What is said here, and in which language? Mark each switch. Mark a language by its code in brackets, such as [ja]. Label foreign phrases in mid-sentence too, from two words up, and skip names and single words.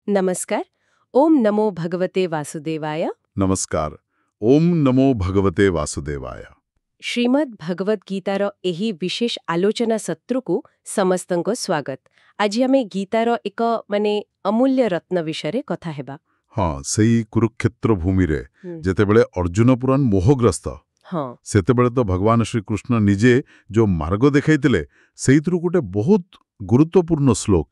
[sa] नमस्कार. ओम नमो भगवते वासुदेवाय. नमस्कार. ओम नमो भगवते वासुदेवाय. [or] ଶ୍ରୀମଦ୍ ଭଗବତ୍ ଗୀତାର ଏହି ବିଶେଷ ଆଲୋଚନା ସତ୍ରକୁ ସମସ୍ତଙ୍କ ସ୍ୱାଗତ. ଆଜି ଆମେ ଗୀତାର ଏକ ଅମୂଲ୍ୟ ରତ୍ନ ବିଷୟରେ କଥା ହେବା. ହଁ, ସେଇ କୁରୁକ୍ଷେତ୍ର ଭୂମିରେ ଯେତେବେଳେ ଅର୍ଜୁନ ପୁରାଣ ମୋହଗ୍ରସ୍ତ, ହଁ, ସେତେବେଳେ ତ ଭଗବାନ ଶ୍ରୀକୃଷ୍ଣ ନିଜେ ଯୋଉ ମାର୍ଗ ଦେଖାଇଥିଲେ ସେଇଥିରୁ ଗୋଟେ ବହୁତ ଗୁରୁତ୍ୱପୂର୍ଣ୍ଣ ଶ୍ଲୋକ.